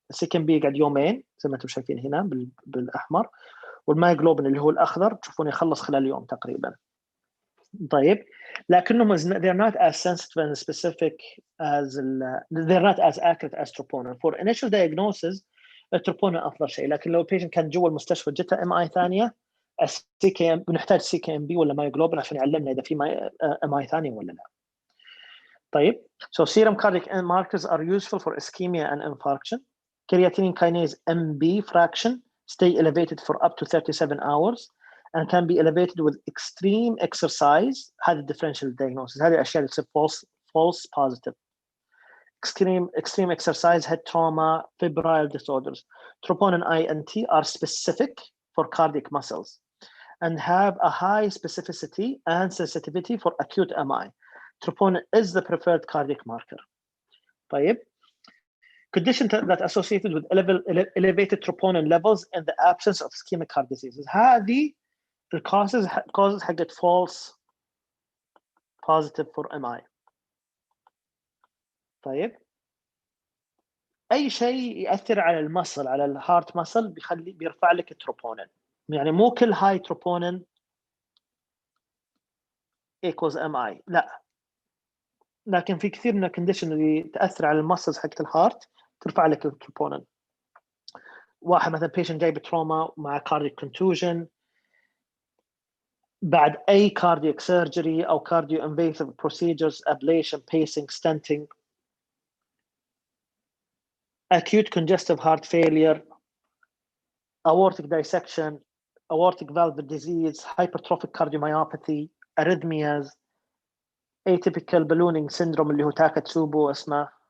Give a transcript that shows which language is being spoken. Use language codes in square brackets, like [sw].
[ar] الCKMB يقعد يومين زي ما انتم شايفين هنا بالاحمر، والمايوجلوبين اللي هو الاخضر تشوفون يخلص خلال يوم تقريبا. [en] طيب لكنهم they're not as sensitive and specific as they're not as accurate as troponin. For initial diagnosis [ar] التروبونين افضل شيء، لكن لو patient كان جوا المستشفى جته MI ثانيه الCKM بنحتاج CKMB ولا مايوجلوبين عشان يعلمنا اذا في MI ثانيه ولا لا. [en] طيب so serum cardiac markers are useful for ischemia and infarction. Creatinine kinase MB fraction stay elevated for up to 37 hours and can be elevated with extreme exercise. [ar] هذا differential diagnosis. هذه الاشياء اللي تصير false positive. [en] Extreme exercise, head trauma, febrile disorders. Troponin I and T are specific for cardiac muscles and have a high specificity and sensitivity for acute MI. Troponin is the preferred cardiac marker. طيب condition that associated with elevated troponin levels in the absence of ischemic heart diseases. [ar] هذه الcauses حقت [en] false positive for MI. [ar] طيب اي شيء ياثر على المسل، على الهارت مسل، بيرفع لك التروبونين. يعني مو كل هاي تروبونين ايكوز ام اي، لا، لكن في كثير من الكونديشن اللي تاثر على المسلز حقت الهارت ترفع لك التروبونين. واحد مثلا بيشنت جاي بتروما مع كاردياك كونتوجن، بعد اي كاردياك سيرجري او كارديو انفيسيف بروسيجرز، ابليشن، بيسنج، ستنتنج، [en] acute congestive heart failure, aortic dissection, aortic valve disease, hypertrophic cardiomyopathy, arrhythmias, atypical ballooning syndrome [ar] اللي هو تاكاتسوبو اسمه،